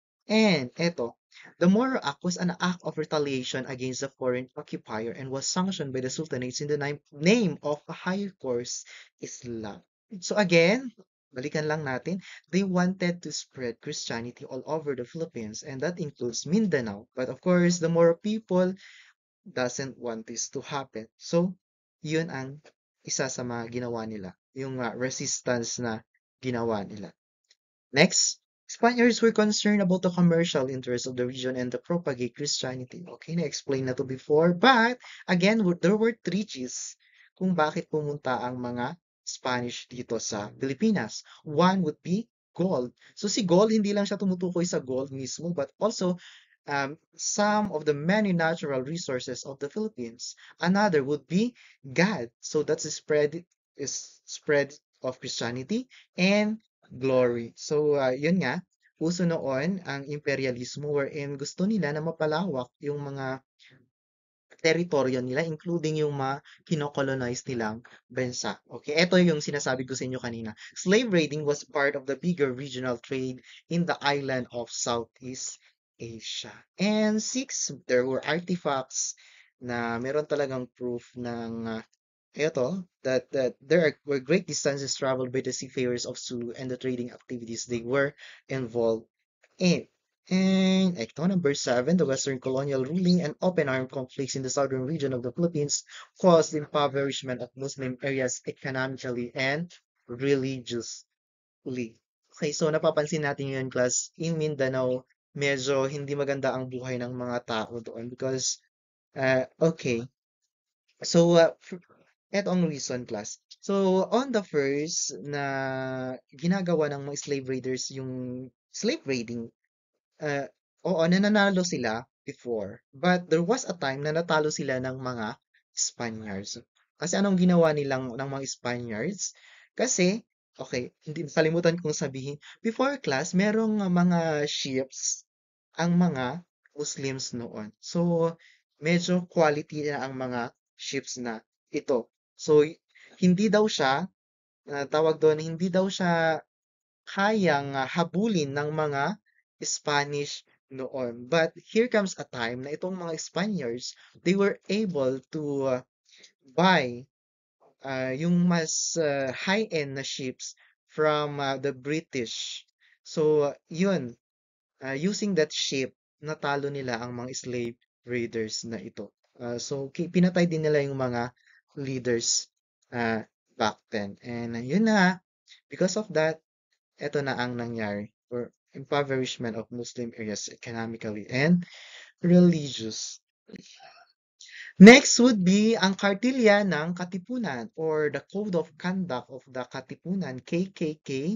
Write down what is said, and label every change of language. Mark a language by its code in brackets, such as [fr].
[en] And eto, the Moro Act was an act of retaliation against the foreign occupier and was sanctioned by the Sultanates in the name of a higher course Islam. So again, [tl] balikan lang natin, [en] they wanted to spread Christianity all over the Philippines and that includes Mindanao. But of course, the Moro people doesn't want this to happen. [tl] So, yun ang isa sa mga ginawa nila, yung resistance na ginawa nila. [en] Next, Spaniards were concerned about the commercial interests of the region and to propagate Christianity. [tl] Okay, na-explain na to before. [en] But, again, there were treaties [tl] kung bakit pumunta ang mga Spanish dito sa Pilipinas. [en] One would be gold. So [tl] si gold, hindi lang siya tumutukoy sa gold mismo, [en] but also some of the many natural resources of the Philippines. Another would be God. So that's the spread of Christianity and glory. [tl] So yun nga, uso noon ang imperialismo wherein gusto nila na mapalawak yung mga teritoryo nila including yung mga kinokolonize nilang bansa. Okay, ito yung sinasabi ko sa inyo kanina. [en] Slave raiding was part of the bigger regional trade in the island of Southeast Asia. And six, there were artifacts [tl] na meron talagang proof ng [en] that were great distances traveled by the seafarers of Sulu and the trading activities they were involved in. And ito, number seven, the Western colonial ruling and open armed conflicts in the southern region of the Philippines caused the impoverishment of Muslim areas economically and religiously. [tl] Okay, so napapansin natin yun, class, in Mindanao, medyo hindi maganda ang buhay ng mga tao doon because, okay, so, eto ang reason, class. So, on the first na ginagawa ng mga slave raiders yung slave raiding, uh, oo, nananalo sila before. [en] But there was a time [tl] na natalo sila ng mga [en] Spaniards. [tl] Kasi anong ginawa nilang ng mga Spaniards? Kasi, okay, hindi kalimutan kong sabihin, before class, merong mga ships ang mga Muslims noon. So, medyo quality na ang mga ships na ito. So, hindi daw siya, tawag doon, hindi daw siya kayang habulin ng mga Spanish noon. [en] But here comes a time [tl] na itong mga [en] Spaniards, they were able to buy yung mas high-end na ships from the British. [tl] So, yun, [en] using that ship, [tl] natalo nila ang mga slave raiders na ito. So, pinatay din nila yung mga leaders uh, back then. [en] And [tl] yun na, [en] because of that, [tl] ito na ang nangyari [en] for impoverishment of Muslim areas economically and religious. Next would be ang kartilya ng Katipunan or the Code of Conduct of the Katipunan, KKK.